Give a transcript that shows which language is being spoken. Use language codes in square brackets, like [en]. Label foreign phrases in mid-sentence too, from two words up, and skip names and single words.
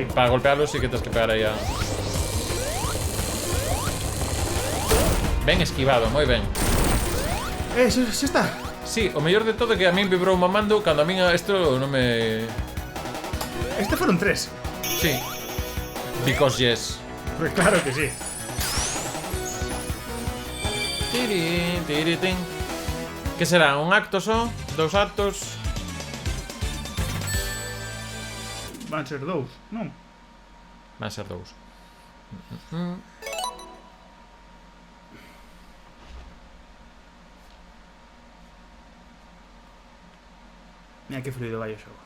[es] Para golpearlos [gl] sí que tens que pegar aí a... Ben esquivado, moi ben. Xa está. Sí, o mellor de todo é que a min vibrou mamando cando a min isto non me... Este foron 3. Sí. [en] Because yes. [es] Pues claro que sí. Tiri, tiri, tin. [gl] Que será? Un acto só? 2 actos? Van ser 2, non? Van ser 2. Mira que fluido vai o xogo.